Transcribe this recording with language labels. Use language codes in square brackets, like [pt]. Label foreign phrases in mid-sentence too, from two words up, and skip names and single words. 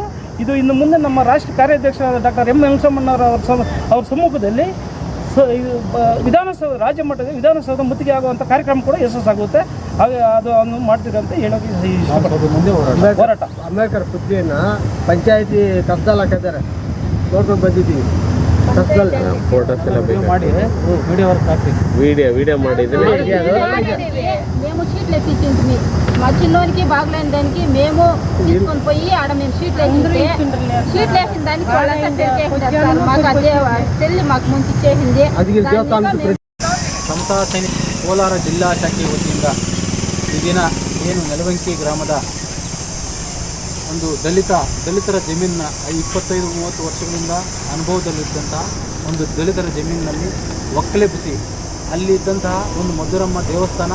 [kn] ಇದು ಇನ್ನು ಮುಂದೆ ನಮ್ಮ ರಾಷ್ಟ್ರ ಕಾರ್ಯಾಧ್ಯಕ್ಷರಾದ ಡಾಕ್ಟರ್ ಎಂ ವೆಂಕಟರಮಣ್ಣವ್ರ ಅವ್ರ ಸಮ್ಮುಖದಲ್ಲಿ ವಿಧಾನಸೌಧ, ರಾಜ್ಯ ಮಟ್ಟದ ವಿಧಾನಸೌಧ ಮುತ್ತಿಗೆ ಆಗುವಂಥ ಕಾರ್ಯಕ್ರಮ ಕೂಡ ಯಶಸ್ಸಾಗುತ್ತೆ. ಹಾಗೆ ಅದನ್ನು ಮಾಡ್ತೀರಿ ಅಂತ ಹೇಳೋಕೆ ಮುಂದೆ ಹೋರಾಟ. ಅಂಬೇಡ್ಕರ್ ಪುತ್ರಿಯನ್ನು ಪಂಚಾಯತಿ ಕಸ್ದಲ್ಲಿ ಹಾಕಿದ್ದಾರೆ, ನೋಡ್ಕೊಂಡು ಬಂದಿದ್ದೀವಿ. [te] ఫోటోస్ ఎలా [kn] ಮಾಡಿ వీడియో ಮಾಡಿದ್ರೆ [te] మేము షీట్లు ఎక్కించింది. మా చిన్నోనికి బాగలేని దానికి మేము తీసుకొని పోయి ఆడ మేము షీట్లు వేసిన దానికి వాళ్ళంతా మాకు అదే తెల్లి మాకు ముందు ఇచ్చేసింది. [kn] ಸಮತಾ ಸೈನಿಕ ಕೋಲಾರ ಜಿಲ್ಲಾ ಶಾಖೆ ವತಿಯಿಂದ ಈ ದಿನ ಏನು ನೆಲವಂಕಿ ಗ್ರಾಮದ ಒಂದು ದಲಿತರ ಜಮೀನಿನ 25-30 ವರ್ಷಗಳಿಂದ ಅನುಭವದಲ್ಲಿದ್ದಂಥ ಒಂದು ದಲಿತರ ಜಮೀನಿನಲ್ಲಿ ಒಕ್ಕಲೆಬ್ಬಿಸಿ ಅಲ್ಲಿದ್ದಂತಹ ಒಂದು ಮಧುರಮ್ಮ ದೇವಸ್ಥಾನ